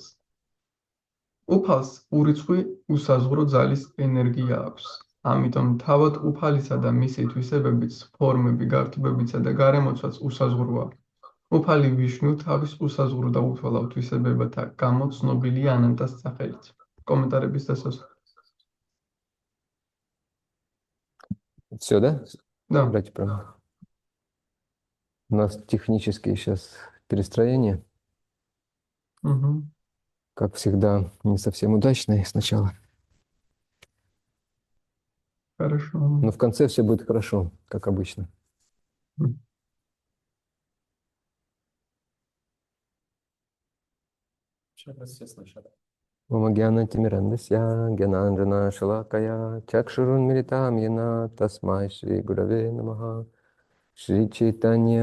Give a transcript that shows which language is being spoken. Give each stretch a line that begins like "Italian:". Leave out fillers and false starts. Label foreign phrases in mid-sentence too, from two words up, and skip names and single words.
Georgian: უფალს ურიცხვი უსაზღურო ძალის ენერგია აქვს. ამიტომ თავად უფალისა და მისი თვისებებიც, ფორმები, გართობებიცა და გარემოცვაც უსაზღუროა. უფალი ვიშნუ თავის უსაზღურო და უთვალავ თვისებებათა გამო ცნობილია ანანტას სახელით. კომენტარების დასასრულს.
Russian: Все, да? Да. Брать право. У нас технические сейчас перестроения. Угу. Как всегда, не совсем удачные сначала. Хорошо. Но в конце все будет хорошо, как обычно.
Sanskrit: ॐ अज्ञान तिमिरान्धस्य ज्ञानाञ्जन शलाकया चक्षुरुन्मीलितं येन तस्मै श्री गुरवे नमः श्री चैतन्य